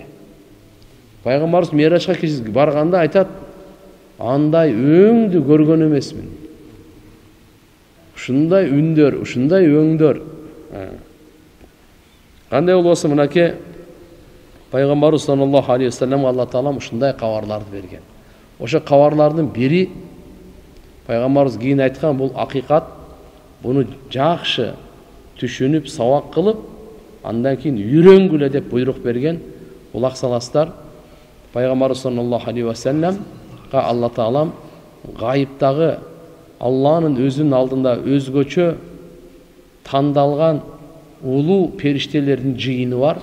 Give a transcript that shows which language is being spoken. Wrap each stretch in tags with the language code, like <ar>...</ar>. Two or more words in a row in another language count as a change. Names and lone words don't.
<ky>Пайгамбарыбыз Миражга барганда айтат, андай өңдү көргөн эмесмин. Ушундай үндөр, ушундай өңдөр. Кандай болбосун мынакей Пайгамбарыбыз</ky> <ar>صلى الله عليه وسلم</ar> <ky>Алла Таалам ушундай кабарларды берген. Ошо кабарлардын бири Пайгамбарыбыз кийин айткан, бул акыйкат, буну жакшы түшүнүп, сабак кылып, андан кийин үйрөнгүлө деп буйрук берген. Улак саластар, Пайгамбарыбыз</ky> <ar>صلى الله عليه و</ar> <ky>саллямга Алла Таалам гайыптагы Алланын өзүнүн алдында өзгөчө тандалган улуу периштелердин жыйыны бар.</ky>